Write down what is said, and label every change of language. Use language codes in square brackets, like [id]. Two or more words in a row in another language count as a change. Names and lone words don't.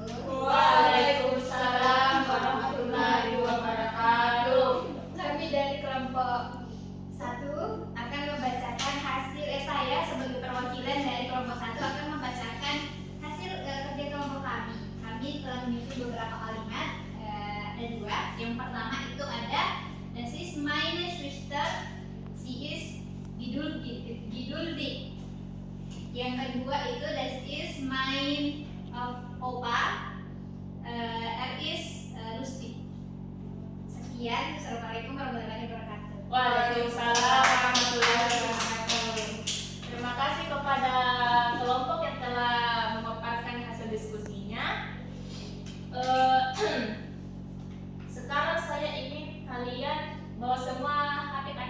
[ar] وعليكم السلام ورحمة الله وبركاته. [id] Kami dari kelompok 1 akan membacakan hasil saya sebagai perwakilan dari kelompok 1 akan membacakan hasil kerja kelompok kami. Kami telah menyusun beberapa kalimat, ada 2. Yang pertama itu ada [de] Das ist meine Schwester, sie ist geduldig. [id] Yang kedua itu [de] Das ist mein Opa, er ist lustig. [id] Sekian, [ar] السلام عليكم ورحمة الله وبركاته. وعليكم السلام ورحمة الله وبركاته. [id] Terima kasih kepada kelompok yang telah memaparkan hasil diskusinya. Sekarang saya ingin kalian bawa semua HP kan?